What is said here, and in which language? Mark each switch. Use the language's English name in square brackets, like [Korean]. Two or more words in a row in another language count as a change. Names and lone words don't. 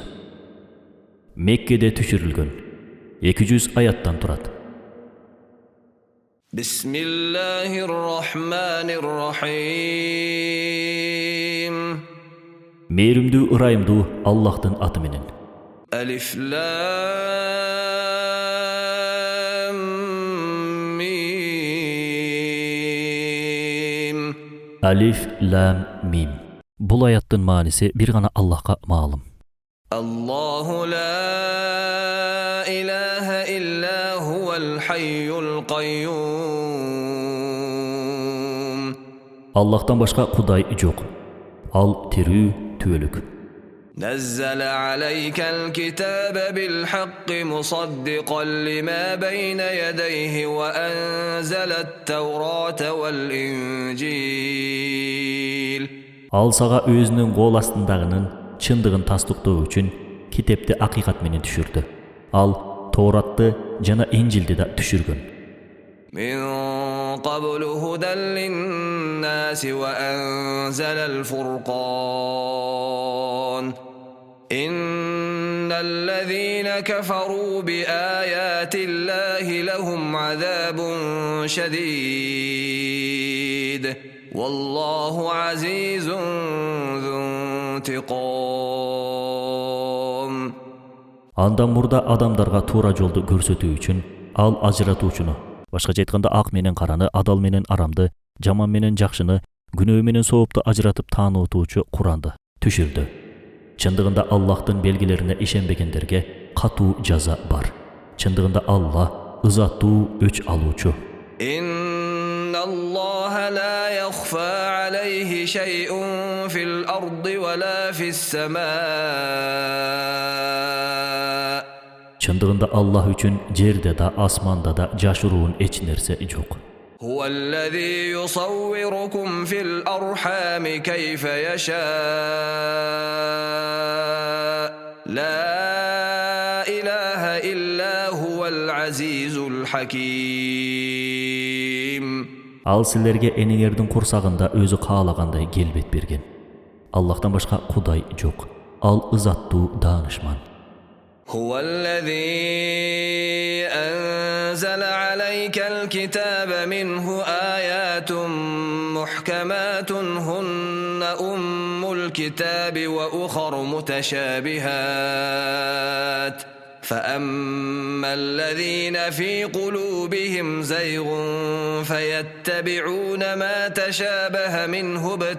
[Kyrgyz] Меккеде түшүрүлгөн. 200 аяттан турат. [Arabic] بسم الله الرحمن الرحيم. [Kyrgyz] Мээримдүү ырайымдуу Аллахтын аты менен. [Arabic] الم. [Kyrgyz] Алиф, лам, мим. Бул аяттын мааниси бир гана Аллахка маалым. [Arabic] الله لا إله إلا هو الحي القيوم. [Kyrgyz] Аллахтан башка Кудай жок. Ал тирүү, түбөлүк. [Arabic] نزل عليك الكتاب بالحق مصدقا لما بين يديه وأنزل التوراة والإنجيل. [Kyrgyz] Ал сага өзүнүн кол астындагынын чындыгын тастыктоо үчүн китепти акыйкат менен түшүрдү. Ал Тооратты жана Инжилди да түшүргөн. [Arabic] من قبل هدى للناس وأنزل الفرقان. إن الذين كفروا بآيات الله لهم عذاب شديد والله عزيز ذو انتقام. [Kyrgyz] Андан мурда адамдарга туура жолду көрсөтүү үчүн ал ажыратуучуну, башкача айтканда ак менен караны, адал менен арамды, жаман менен жакшыны, күнөө менен соопту ажыратып таанытуучу Куранды түшүрдү. Чындыгында Аллахтын белгилерине ишенбегендерге катуу жаза бар. Чындыгында Аллах ызаттуу, өч алуучу. [Arabic] إن الله لا يخفى عليه شيء في الأرض ولا في السماء. [Kyrgyz] Чындыгында Аллах үчүн жерде да, асманда да жашыруун эч нерсе жок. [Arabic] هو الذي يصوركم في الأرحام كيف يشاء. لا إله إلا هو العزيز الحكيم. [Kyrgyz] Ал силерге энеңердин курсагында өзү каалагандай келбет берген. Аллахтан башка Кудай жок. Ал ызаттуу, даанышман. [Arabic] هو الذي أنزل عليك الكتاب منه آيات محكمات هن أم الكتاب وأخر متشابهات فأما الذين في قلوبهم زيغ فيتبعون ما تشابه منه